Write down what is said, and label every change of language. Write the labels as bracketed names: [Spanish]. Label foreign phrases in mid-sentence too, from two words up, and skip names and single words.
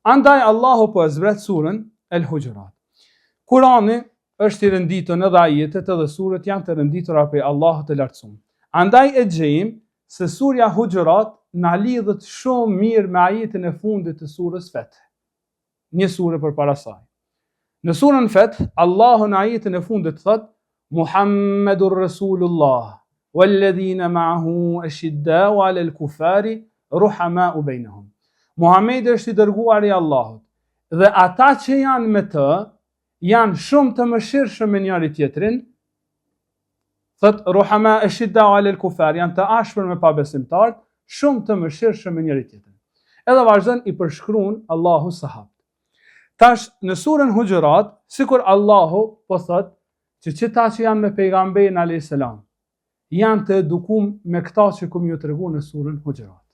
[Albanian] Andaj Allahu po e zbret surën El Hujurat. Kurani është i rënditur edhe ajetet edhe surët janë të rënditura prej Allahut të lartësuar. Andaj e gjejmë se surja Hujurat na lidhet shumë mirë me ajetin e fundit të surës Feth. Një surë përpara saj. Në surën Feth, Allahu në ajetin e fundit thot: [Arabic] محمد رسول الله والذين معه أشداء على الكفار رحماء بينهم. [Albanian] Muhamedi është i dërguari i Allahut dhe ata që janë me të janë shumë të mëshirshëm me njëri tjetrin. Thot [Arabic] رحماء أشداء على الكفار, [Albanian] janë të ashpër me pabesimtarët, shumë të mëshirshëm me njëri tjetrin. Edhe vazhdon i përshkruan Allahu sahabët. Tash në surën Hujurat, sikur Allahu po thot që qëta që janë me pejgamberin [Arabic] عليه السلام [Albanian] janë të edukuar me këta që kum ju tregu në surën Hujurat.